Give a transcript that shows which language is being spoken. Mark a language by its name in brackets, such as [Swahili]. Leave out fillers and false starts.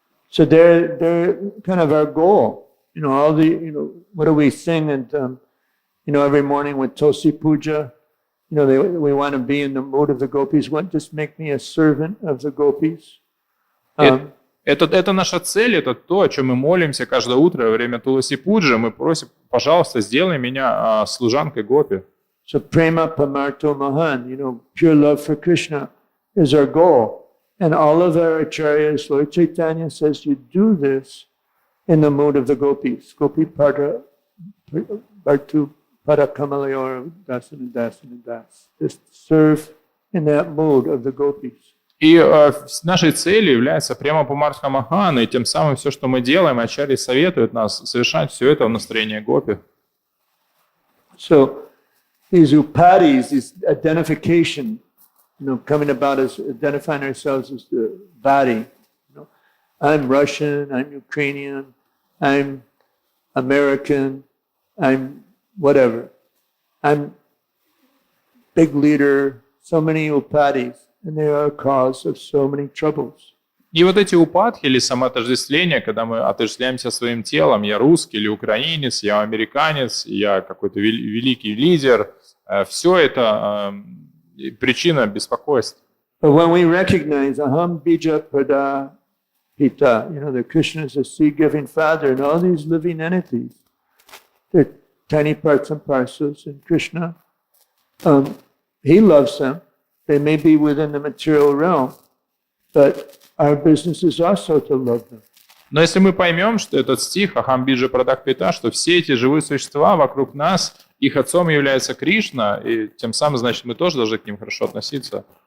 [English] So they're kind of our goal. All the, what do we sing and, every morning with Tulsi Puja? We want to be in the mood of the gopis. Just make me a servant of the gopis. [Russian] Это наша цель, это то, о чем мы молимся каждое утро во время Туласи Пуджи. Мы просим, пожалуйста, сделай меня служанкой гопи. [English] So [Sanskrit] prema pamarto mahan, [English] pure love for Krishna is our goal. And all of our acharyas, Lord Chaitanya says you do this in the mood of the gopis. [Sanskrit] Gopi pada, bhartu pada kamalayor, dasana dasana das. [English] Just serve in that mood of the gopis. [Russian] И нашей целью является прямо Памартха Махана, и тем самым все, что мы делаем, ачарьи советуют нас совершать все это в настроении гопи. [English] So these upadis, this identification, coming about as identifying ourselves as the body. I'm Russian, I'm Ukrainian, I'm American, I'm whatever. I'm big leader, so many upadis, and they are a cause of so many troubles. [Russian] И вот эти упадки или самоотождествление, когда мы отождествляемся своим телом, я русский или украинец, я американец, я какой-то великий лидер, все это причина беспокойства. [English] But when we recognize [Sanskrit] aham bija pada pita, [English] that Krishna is a seed-giving father, and all these living entities, they're tiny parts and parcels, and Krishna, he loves them. They may be within the material realm, but our business is also to love them. [Russian] Но если мы поймем, что этот стих [Sanskrit] Ахам Биджа Прадак Пита, [Russian] что все эти живые существа вокруг нас, их отцом является Кришна, и тем самым, значит, мы тоже должны к ним хорошо относиться.